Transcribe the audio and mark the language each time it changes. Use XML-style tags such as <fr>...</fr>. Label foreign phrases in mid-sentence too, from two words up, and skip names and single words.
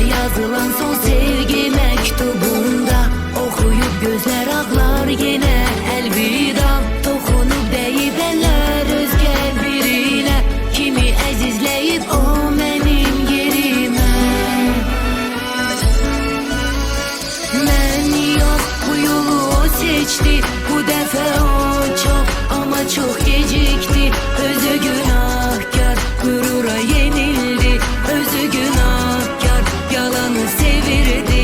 <tr>yazılan son sevgi mektubunda okuyup gözler ağlar yine elvida. Dokunup deyip eller özge birine,</tr> <az>kimi əzizləyib o mənim yerimə. Mən yox, bu yolu o seçti, bu dəfə o çox ama çox gecikti. Özü günahkar, qürura yenildi, özü günahkar, yalanı sevirdi.</az>